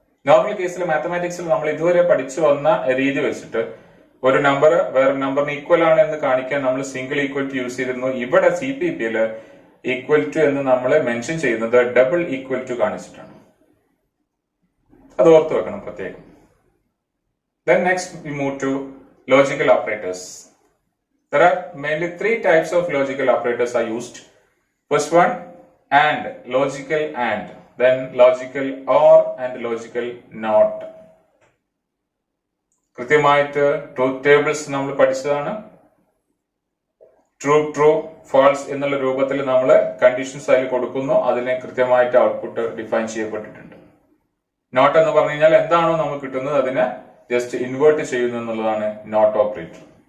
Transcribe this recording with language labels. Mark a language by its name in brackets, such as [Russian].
[Malayalam] Normal കേസിൽ മാത്തമാറ്റിക്സിൽ നമ്മൾ ഇതുവരെ പഠിച്ചു വന്ന രീതി വെച്ചിട്ട് ഒരു നമ്പർ വേറെ നമ്പറിന് ഈക്വൽ ആണ് എന്ന് കാണിക്കാൻ നമ്മൾ സിംഗിൾ ഈക്വൽ ടു യൂസ് ചെയ്തിരുന്നു. ഇവിടെ CPP ഈക്വൽ ടു എന്ന് നമ്മൾ മെൻഷൻ ചെയ്യുന്നത് ഡബിൾ ഈക്വൽ ടു കാണിച്ചിട്ടാണ്. അത് ഓർത്തു വെക്കണം പ്രത്യേകം. [English] Then next we move to logical operators. There are mainly 3 types of logical operators are used. First one, and, logical and, then logical or and logical not. [Malayalam] കൃത്യമായിട്ട് truth tables നമ്മൾ പഠിച്ചതാണ്. True false എന്നുള്ള രൂപത്തിൽ നമ്മൾ conditions അതിൽ കൊടുക്കുന്നു. അതിനെ കൃത്യമായിട്ട് ഔട്ട്പുട്ട് ഡിഫൈൻ ചെയ്യപ്പെട്ടിട്ടുണ്ട്. നോട്ട് എന്ന് പറഞ്ഞു കഴിഞ്ഞാൽ എന്താണോ നമുക്ക് കിട്ടുന്നത് അതിനെ ജസ്റ്റ് ഇൻവേർട്ട് ചെയ്യുന്നു എന്നുള്ളതാണ് നോട്ട് ഓപ്പറേറ്റർ.